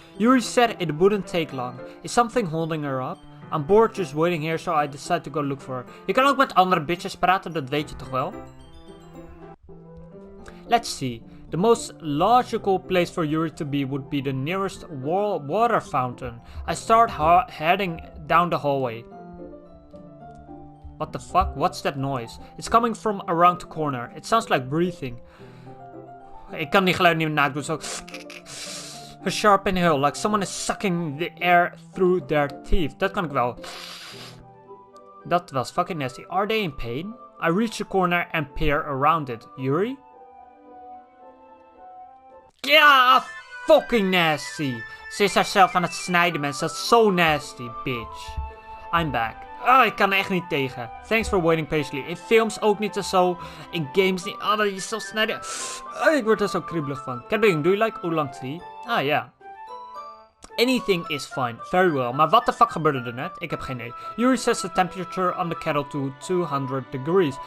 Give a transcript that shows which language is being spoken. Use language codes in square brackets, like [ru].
[en] Yuri said it wouldn't take long. Is something holding her up? I'm bored just waiting here, so I decide to go look for her. [nl] Je kan ook met andere bitches praten, dat weet je toch wel? [en] Let's see. The most logical place for Yuri to be would be the nearest water fountain. I start heading down the hallway. What the fuck? What's that noise? It's coming from around the corner. It sounds like breathing. [nl] Ik kan die geluid niet meer nadoen, zo. [en] A sharp inhale, like someone is sucking the air through their teeth. [nl] Dat kan ik wel. Dat was fucking nasty. [en] Are they in pain? I reach the corner and peer around it. Yuri? [nl] Ja, fucking nasty. Ze is haarzelf aan het snijden, mensen. Dat is zo nasty, bitch. [en] I'm back. [nl] Oh, ik kan er echt niet tegen. [en] Thanks for waiting patiently. [nl] In films ook niet zo. In games niet. Oh, dat je zo snijden. Oh, ik word er zo kriebelig van. [en] Captain, do you like oolong tea? Ah, ja. Anything is fine. Very well. [nl] Maar wat de fuck gebeurde er net? Ik heb geen idee. [en] Yuri sets the temperature on the kettle to 200 degrees.